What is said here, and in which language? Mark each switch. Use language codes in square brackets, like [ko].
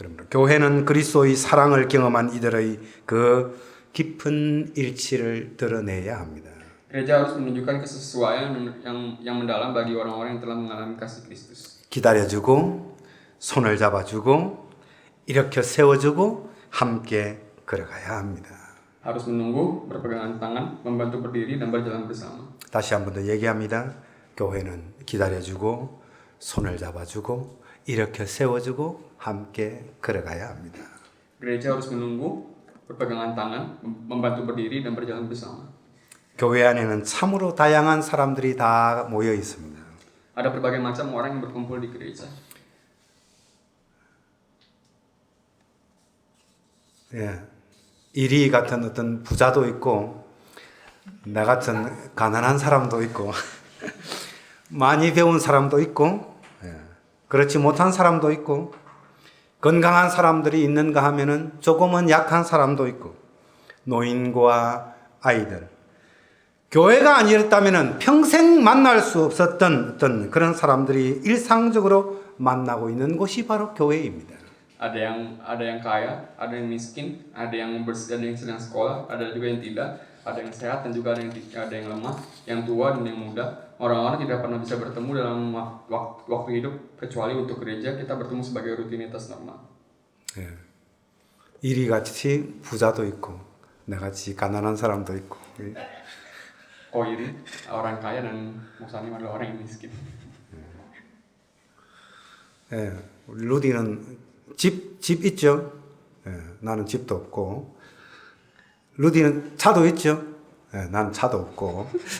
[ko] 교회는 그리스도의 사랑을 경험한 이들의 그 깊은 일치를 드러내야 합니다. [id] Gereja harus menunjukkan kesesuaian yang mendalam bagi orang-orang yang telah mengalami kasih Kristus. [ko] 기다려주고 손을 잡아주고 일으켜 세워주고 함께 걸어가야 합니다. [id] Harus menunggu, berpegangan tangan, membantu berdiri dan berjalan bersama. [ko] 다시 한 번 더 얘기합니다. 교회는 기다려주고 손을 잡아주고 일으켜 세워주고 함께 걸어가야 합니다. [id] Gereja harus menunggu, berpegangan tangan, membantu berdiri dan berjalan bersama. [ko] 교회 안에는 참으로 다양한 사람들이 다 모여 있습니다. [id] Ada berbagai macam orang yang berkumpul di gereja. [ko] 예, 이리 같은 어떤 부자도 있고 나 같은 가난한 사람도 있고 많이 배운 사람도 있고 그렇지 못한 사람도 있고 건강한 사람들이 있는가 하면은 조금은 약한 사람도 있고 노인과 아이들 교회가 아니었다면은 평생 만날 수 없었던 어떤 그런 사람들이 일상적으로 만나고 있는 곳이 바로 교회입니다. [id] Ada yang kaya, ada yang miskin, ada yang sedang sekolah, ada juga yang tidak, ada yang sehat dan juga ada yang lemah, yang tua dan yang muda. Orang-orang tidak pernah bisa bertemu dalam waktu hidup kecuali untuk gereja kita bertemu sebagai rutinitas normal. [ko] 예. 이리 같이 부자도 있고 나같이 가난한 사람도 있고. [id] Iri, orang kaya dan Musanim adalah orang yang miskin. [ko] 예. 우리 루디는 집 있죠? 예. 나는 집도 없고. 루디는 차도 있죠? 예. 나는 차도 없고.